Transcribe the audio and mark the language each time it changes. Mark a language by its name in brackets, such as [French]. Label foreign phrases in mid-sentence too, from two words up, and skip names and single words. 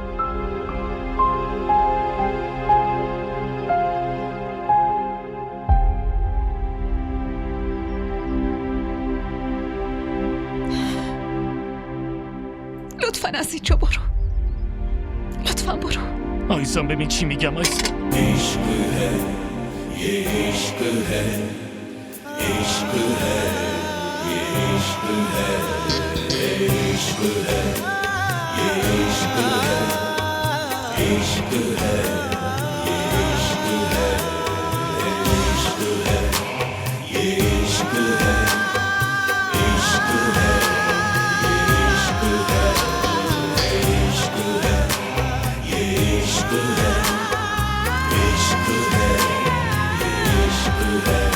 [Persian] لطفاً از اینجا برو. لطفاً برو. آیسان ببین چی میگم. آیسان [Hindi] इश्क है ये इश्क है इश्क है ये इश्क है ये इश्क है ये इश्क है इश्क है ये इश्क है इश्क है ये इश्क है इश्क है ये इश्क है इश्क है ये इश्क है इश्क है इश्क है